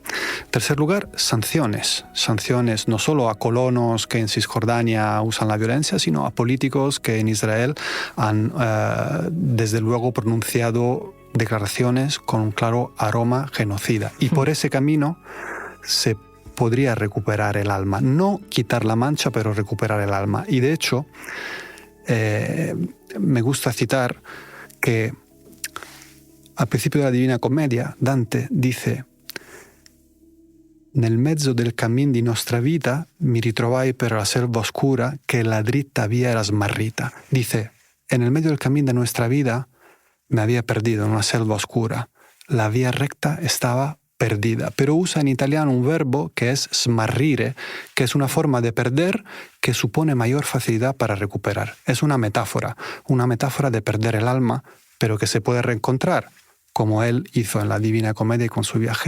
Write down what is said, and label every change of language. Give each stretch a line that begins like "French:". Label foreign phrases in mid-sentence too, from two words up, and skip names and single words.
Spanish: En tercer lugar, sanciones. Sanciones no solo a colonos que en Cisjordania usan la violencia, sino a políticos que en Israel han desde luego pronunciado declaraciones con un claro aroma genocida. Y por ese camino se podría recuperar el alma. No quitar la mancha, pero recuperar el alma. Y de hecho, me gusta citar que al principio de la Divina Commedia Dante dice:
Italian: «Nel mezzo del cammin di nostra vita mi ritrovai per la selva oscura che la dritta via era smarrita».
Spanish: Dice, en el medio del camino de nuestra vida me había perdido en una selva oscura. La vía recta estaba perdida. Pero usa en italiano un verbo que es smarrire, que es una forma de perder que supone mayor facilidad para recuperar. Es una metáfora de perder el alma, pero que se puede reencontrar, como él hizo en la Divina Comedia y con su viaje.